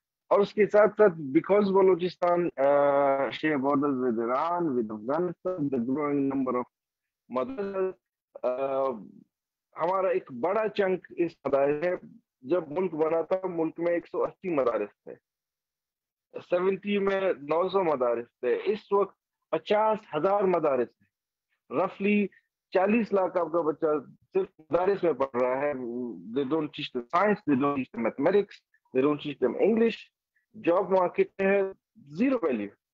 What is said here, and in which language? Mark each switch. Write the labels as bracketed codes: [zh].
[ur] اور اس کے ساتھ ساتھ [en] because Balochistan share borders with Iran, with Afghanistan, the growing number of madrasas, [ur] ہمارا ایک بڑا چنک اس مدارس ہے. جب ملک بنا تھا ملک میں 180 مدارس تھے, 70 میں 900 مدارس تھے, اس وقت 50,000 مدارس ہیں. رفلی 40 لاکھ آپ کا بچہ صرف مدارس میں پڑھ رہا ہے. [en] They don't teach them science, they don't teach them mathematics, they don't teach them English. [ur] Job market میں ہے زیرو ویلیو.